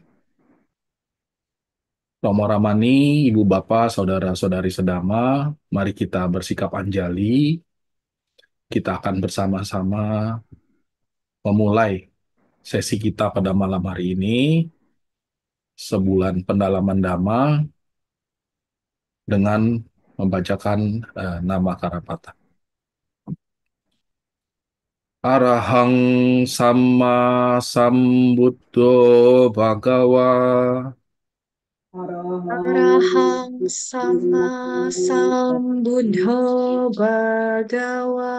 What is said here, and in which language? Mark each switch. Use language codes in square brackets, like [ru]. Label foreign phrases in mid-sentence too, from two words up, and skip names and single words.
[id] Romo Ramani, Ibu Bapak, Saudara-saudari sedama, mari kita bersikap anjali. Kita akan bersama-sama memulai sesi kita pada malam hari ini, sebulan pendalaman Dhamma, dengan membacakan nama Karapata. [pi] Arahang Samma Sambuddho Bhagawa. Arahang sama sambuddho bhagawa.